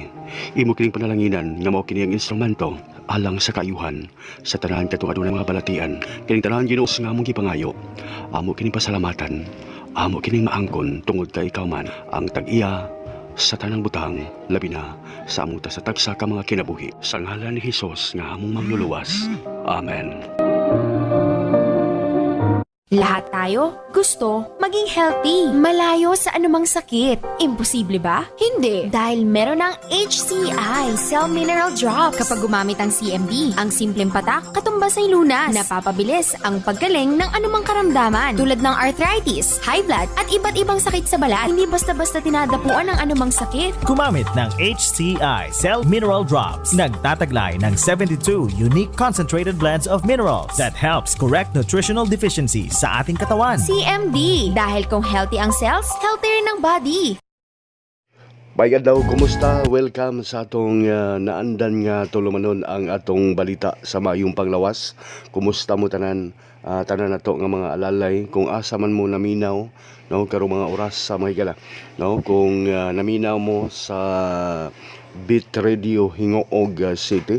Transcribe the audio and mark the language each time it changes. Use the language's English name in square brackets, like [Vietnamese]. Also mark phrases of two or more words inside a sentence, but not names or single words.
[Cebuano] Imo kining panalanginan nga mao kini ang instrumento alang sa kaayuhan sa tanan katong adunay mga balatian. Kining tanan Ginoo nga among gipangayo, amo kining pasalamatan, amo kining maangkon tungod kay ikaw man ang tag-iya sa tanang butang, labi na sa among sa tagsa ka mga kinabuhi. Sa ngalan ni Hesus nga among magluluwas. Amen. [Filipino] Lahat tayo gusto maging healthy, malayo sa anumang sakit. Imposible ba? Hindi. Dahil meron ng HCI Cell Mineral Drops. Kapag gumamit ang CMD, ang simpleng patak katumbas ay lunas. Napapabilis ang paggaling ng anumang karamdaman tulad ng arthritis, [English] high blood [Filipino] at iba't ibang sakit sa balat. Hindi basta-basta tinadapuan ang anumang sakit. Gumamit ng HCI Cell Mineral Drops. Nagtataglay ng 72 [English] unique concentrated blends of minerals that helps correct nutritional deficiencies [Filipino] sa ating katawan. CMD. Dahil kung healthy ang cells, healthy rin ang body. [Cebuano] Bayan daw, kumusta? Welcome sa atong naandan nga tulumanon ang atong balita sa maayong panglawas. Kumusta mo tanan? Tanan nato nga mga alalay kung asa man mo naminaw, no, karong mga oras sa mahigala, no, kung naminaw mo sa Beat Radio Hingoog City.